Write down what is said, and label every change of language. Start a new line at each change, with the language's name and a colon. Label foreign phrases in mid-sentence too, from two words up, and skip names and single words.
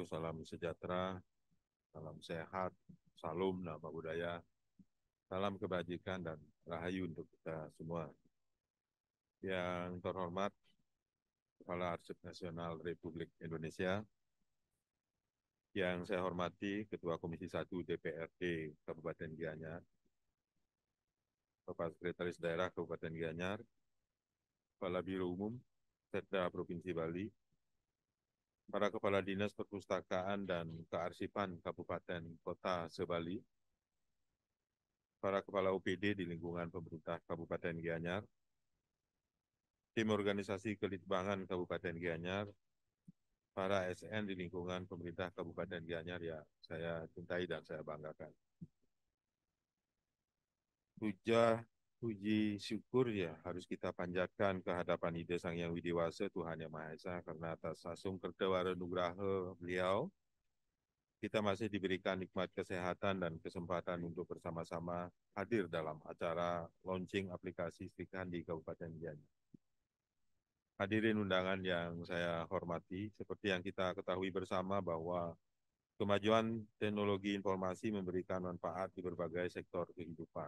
Indonesian: Salam sejahtera, salam sehat, salam nama budaya, salam kebajikan dan rahayu untuk kita semua. Yang terhormat Kepala Arsip Nasional Republik Indonesia, yang saya hormati Ketua Komisi 1 DPRD Kabupaten Gianyar, Bapak Sekretaris Daerah Kabupaten Gianyar, Kepala Biro Umum Setda Provinsi Bali, para Kepala Dinas Perpustakaan dan Kearsipan Kabupaten Kota se-Bali, para Kepala OPD di lingkungan pemerintah Kabupaten Gianyar, tim organisasi Kelitbangan Kabupaten Gianyar, para SN di lingkungan pemerintah Kabupaten Gianyar ya saya cintai dan saya banggakan. Puji syukur ya harus kita panjatkan ke hadapan Ide Sang Hyang Widiwasa Tuhan Yang Maha Esa, karena atas
Balinese: asung kertewara nugraha
Indonesian: beliau kita masih diberikan nikmat kesehatan dan kesempatan untuk bersama-sama hadir dalam acara launching aplikasi Sri Kandi Kabupaten Gianyar. Hadirin undangan yang saya hormati, seperti yang kita ketahui bersama bahwa kemajuan teknologi informasi memberikan manfaat di berbagai sektor kehidupan.